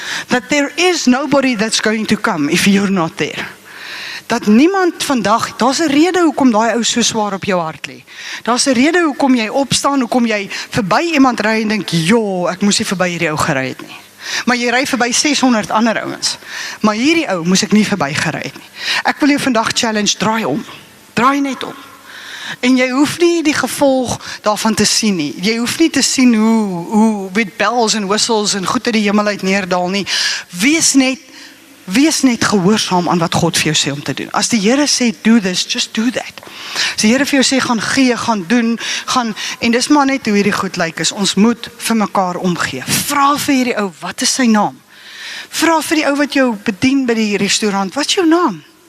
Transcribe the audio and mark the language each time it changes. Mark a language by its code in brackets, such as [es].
[en] That there is nobody that's going to come if you're not there. [af] Dat niemand vandag, daar's 'n rede hoekom daai ou so swaar op jou hart lê. Daar's 'n rede hoekom jy opstaan, hoekom jy verby iemand ry en dink, "Jo, ek moes nie verby hierdie ou gery het nie." Maar jy ry verby 600 ander ouens. Maar hierdie ou moes ek nie verby gery het nie. Ek wil jou vandag challenge, draai om. Draai net om. En jy hoef nie die gevolg daarvan te sien nie. Jy hoef nie te sien hoe met bells en whistles en goed uit die hemel uit neerdal nie. Wees net gehoorsaam aan wat God vir jou sê om te doen. As die Here sê, [en] do this, just do that. [af] As die Here vir jou sê, gaan gee, gaan doen, en dis maar net hoe hierdie goed lyk is. Ons moet vir mekaar omgee. Vra vir hierdie ou, wat is sy naam? Vra vir die ou wat jou bedien by die restaurant, wat is jou naam?